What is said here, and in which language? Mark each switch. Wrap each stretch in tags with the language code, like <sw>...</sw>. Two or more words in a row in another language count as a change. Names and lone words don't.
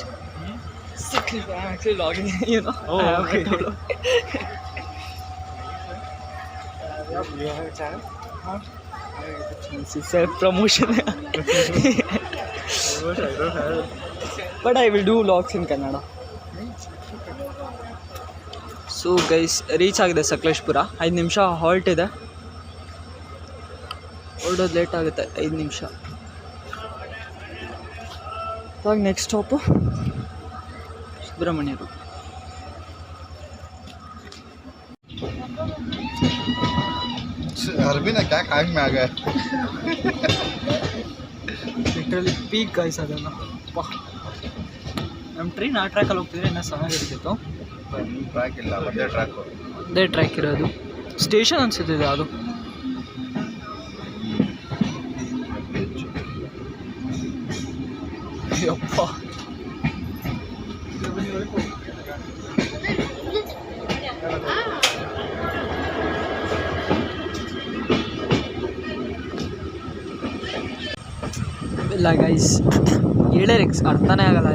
<en>I'm actually logging, you know. Oh, okay. You have a channel? Huh? Self promotion. I don't have it. But I will do vlogs in Kannada. so guys reach</en> <kn>ಆಗಿದೆ ಸಕಲೇಶ್ಪುರ. 5 ನಿಮಿಷ ಹಾಲ್ಟ್ ಇದೆ, ಹೊರಡೋದು ಲೇಟ್ ಆಗುತ್ತೆ 5 ನಿಮಿಷ. ಇವಾಗ</kn> <en>next stop</en> <kn>ಸುಬ್ರಹ್ಮಣ್ಯ ರೋಡ್. अरबी ने क्या खांग में आ गया</kn> <en>literally peak guys</en> <kn>ಅದನ್ನು. ನಮ್ಮ ಟ್ರೈನ್ ಆ ಟ್ರ್ಯಾಕಲ್ಲಿ ಹೋಗ್ತಿದ್ರೆ ಇನ್ನೂ ಚೆನ್ನಾಗಿರ್ತಿತ್ತು. ट्रैक ಇಲ್ಲ, ಒಂದೇ ಟ್ರ್ಯಾಕ್. ಅದೇ ಟ್ರ್ಯಾಕ್ ಇರೋದು. ಸ್ಟೇಷನ್ ಅನ್ಸುತ್ತಿದೆ ಅದು. ಯಪ್ಪ ಇಲ್ಲ ಗೈಸ್, ಹೇಳೋರು ಅರ್ಥನೇ ಆಗಲ್ಲ.</kn>